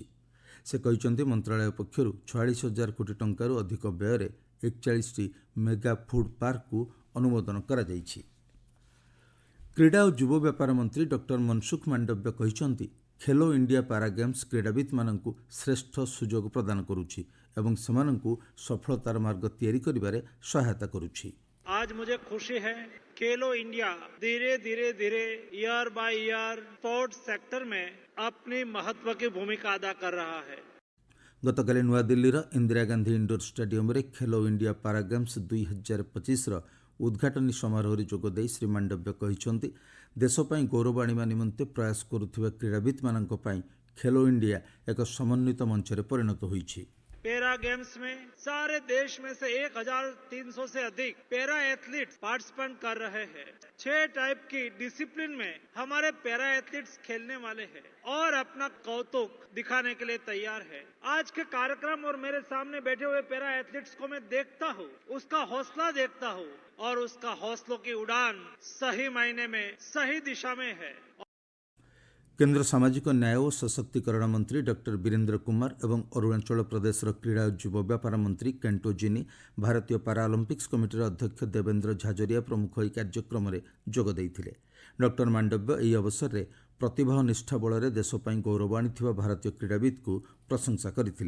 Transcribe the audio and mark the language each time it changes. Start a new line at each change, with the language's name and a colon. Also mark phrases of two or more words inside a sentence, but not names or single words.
Odia: ସେ କହିଛନ୍ତି, ମନ୍ତ୍ରଣାଳୟ ପକ୍ଷରୁ 46,000 କୋଟି ଟଙ୍କାରୁ ଅଧିକ ବ୍ୟୟରେ 41ଟି ମେଗା ଫୁଡ୍ ପାର୍କକୁ ଅନୁମୋଦନ କରାଯାଇଛି। କ୍ରୀଡ଼ା ଓ ଯୁବ ବ୍ୟାପାର ମନ୍ତ୍ରୀ ଡକ୍ଟର ମନସୁଖ ମାଣ୍ଡବ୍ୟ କହିଛନ୍ତି, ଖେଲୋ ଇଣ୍ଡିଆ ପାରା ଗେମ୍ସ କ୍ରୀଡ଼ାବିତ୍ମାନଙ୍କୁ ଶ୍ରେଷ୍ଠ ସୁଯୋଗ ପ୍ରଦାନ କରୁଛି ଏବଂ ସେମାନଙ୍କୁ ସଫଳତାର ମାର୍ଗ ତିଆରି କରିବାରେ ସହାୟତା କରୁଛି।
Hindi: आज मुझे खुशी है, खेलो इंडिया धीरे धीरे
English: year by year sports sector
Hindi: में अपनी महत्व की भूमिका अदा कर रहा है।
Odia: ଗତକାଲି ନୂଆଦିଲ୍ଲୀର ଇନ୍ଦିରା ଗାନ୍ଧୀ ଇଣ୍ଡୋର ଷ୍ଟାଡିୟମରେ ଖେଲୋ ଇଣ୍ଡିଆ ପାରା ଗେମ୍ସ 2025ର ଉଦ୍ଘାଟନୀ ସମାରୋହରେ ଯୋଗଦେଇ ଶ୍ରୀ ମାଣ୍ଡବ୍ୟ କହିଛନ୍ତି, ଦେଶ ପାଇଁ ଗୌରବ ଆଣିବା ନିମନ୍ତେ ପ୍ରୟାସ କରୁଥିବା କ୍ରୀଡ଼ାବିତ୍ମାନଙ୍କ ପାଇଁ ଖେଲୋ ଇଣ୍ଡିଆ ଏକ ସମନ୍ୱିତ ମଞ୍ଚରେ ପରିଣତ ହୋଇଛି।
Hindi: पैरा गेम्स में सारे देश में से 1,300 से अधिक
English: para athletes
Hindi: पार्टिसिपेट कर रहे हैं। 6 टाइप की डिसिप्लिन में हमारे
English: para athletes
Hindi: खेलने वाले हैं और अपना कौतुक दिखाने के लिए तैयार है। आज के कार्यक्रम और मेरे सामने बैठे हुए
English: para athletes
Hindi: को मैं देखता हूँ, उसका हौसला देखता हूँ और उसका हौसलों की उड़ान सही मायने में सही दिशा में है।
Odia: କେନ୍ଦ୍ର ସାମାଜିକ ନ୍ୟାୟ ଓ ସଶକ୍ତିକରଣ ମନ୍ତ୍ରୀ ଡକ୍ଟର ବୀରେନ୍ଦ୍ର କୁମାର ଏବଂ ଅରୁଣାଚଳ ପ୍ରଦେଶର କ୍ରୀଡ଼ା ଓ ଯୁବ ବ୍ୟାପାର ମନ୍ତ୍ରୀ କେଣ୍ଟୋ ଜିନି, ଭାରତୀୟ ପାରାଅଲିମ୍ପିକ୍ସ କମିଟିର ଅଧ୍ୟକ୍ଷ ଦେବେନ୍ଦ୍ର ଝାଝରିଆ ପ୍ରମୁଖ ଏହି କାର୍ଯ୍ୟକ୍ରମରେ ଯୋଗ ଦେଇଥିଲେ। ଡକ୍ଟର ମାଣ୍ଡବ୍ୟ ଏହି ଅବସରରେ ପ୍ରତିଭା ଓ ନିଷ୍ଠା ବଳରେ ଦେଶ ପାଇଁ ଗୌରବ ଆଣିଥିବା ଭାରତୀୟ କ୍ରୀଡ଼ାବିତ୍କୁ ପ୍ରଶଂସା କରିଥିଲେ।